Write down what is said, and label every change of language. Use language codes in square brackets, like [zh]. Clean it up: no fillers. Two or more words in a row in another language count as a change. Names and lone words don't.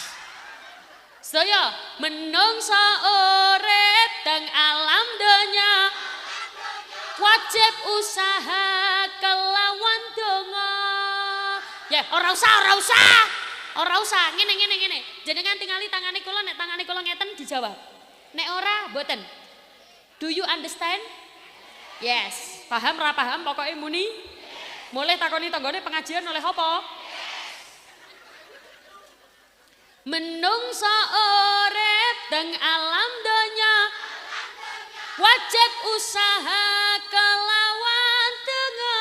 [jv] Saya menungso urip teng alam donya. Wajib usaha kelawan donga. Ya, ora usah. Ngene. Jenengan tingali tangane kula, nek tangane kula ngeten dijawab. Nek ora mboten. [en] Do you understand? Yes. [jv] Paham ra paham pokoknya muni? Mulai takoni tanggane pengajian oleh apa? Menungso urip teng alam donya. Wajib usaha kelawan donga.